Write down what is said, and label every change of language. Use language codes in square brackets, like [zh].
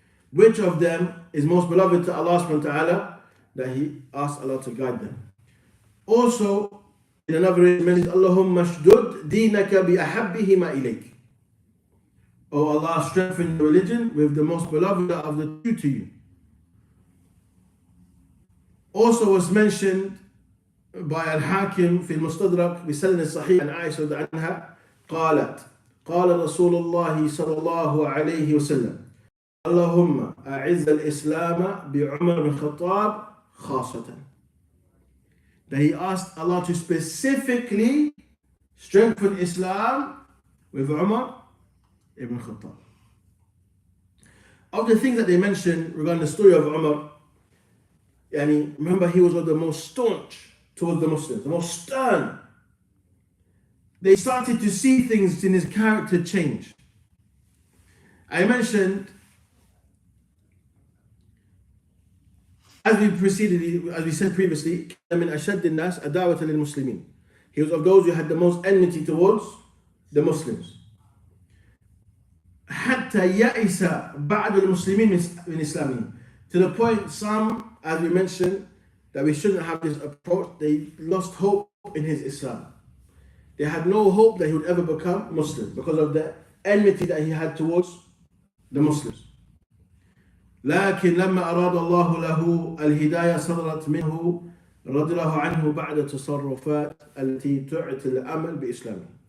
[en] Which of them is most beloved to Allah subhanahu wa ta'ala, that he asked Allah to guide them. Also, in another ayah, mentions, [ar] Allahumma shdud dinaka bi ahabbihima ilayk. [en] Oh Allah, strengthen your religion with the most beloved of the two to you. Also was mentioned by Al-Hakim [ar] في المستدرك بسند الصحيح عن عائشة عنها قالت قال رسول الله صلى الله عليه وسلم اللهم أعز الإسلام بعمر بن الخطاب خاصة. [en] That he asked Allah to specifically strengthen Islam with Umar ibn Khattab. Of the things that they mentioned regarding the story of Umar, remember he was one of the most staunch towards the Muslims, the most stern. They started to see things in his character change. I mentioned, as we said previously, [ar] من أشد الناس عداوة للمسلمين. [en] He was of those who had the most enmity towards the Muslims. [ar] حتى يئس بعض المسلمين من إسلامهم. [en] To the point, some, as we mentioned, that we shouldn't have this approach, they lost hope in his Islam. They had no hope that he would ever become Muslim because of the enmity that he had towards the Muslims. [ar] لكن لما أراد الله له الهداية صدرت منه رضي الله عنه بعد التصرفات التي تعطي الأمل بإسلامه.